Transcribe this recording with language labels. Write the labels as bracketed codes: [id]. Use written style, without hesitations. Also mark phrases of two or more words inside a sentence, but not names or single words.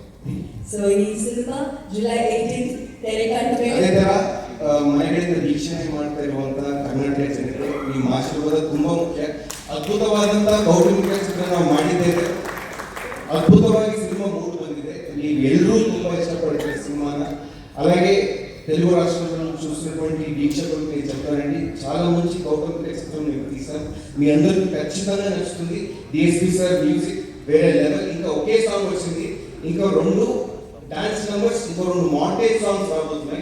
[kn] ಸೊ ಈ ಸಿನಿಮಾ ಜುಲೈ 18 ತೆರೆ ಕಾಣಬೇಕು. ಅದೇ ತರ ಮನೆಗಳಿಂದ ವೀಕ್ಷಣೆ ಮಾಡ್ತಾ ಇರುವಂತ ಕರ್ನಾಟಕ ಜನರಿಗೆ ನಿಮ್ಮ ಆಶೀರ್ವಾದ ತುಂಬಾ ಮುಖ್ಯ. ಅದ್ಭುತವಾದಂತಹ ಕೌಟುಂಬಿಕ ಚಿತ್ರ ನಾವು ಮಾಡಿದ್ದೇವೆ. ಅದ್ಭುತವಾಗಿ ಸಿನಿಮಾ ಮೂಡಿ ಬಂದಿದೆ. ನೀವು ಎಲ್ಲರೂ ತುಂಬಾ ಇಷ್ಟಪಡ್ತೀರಿ ಸಿನಿಮಾನ. [te] అలాగే తెలుగు రాష్ట్రాలను చూసినటువంటి వీక్షకులకి చెప్పారండి, చాలా మంచి కౌటుంబిక చిత్రం మీరు తీశారు. మీ అందరికీ ఖచ్చితంగా నచ్చుతుంది. DSP సార్ మ్యూజిక్ వేరే లెవెల్. ఇంకా ఒకే సాంగ్ వచ్చింది, ఇంకా 2 [en] dance numbers, [te] ఇంకా 2 [en] montage songs [te] రాబోతున్నాయి.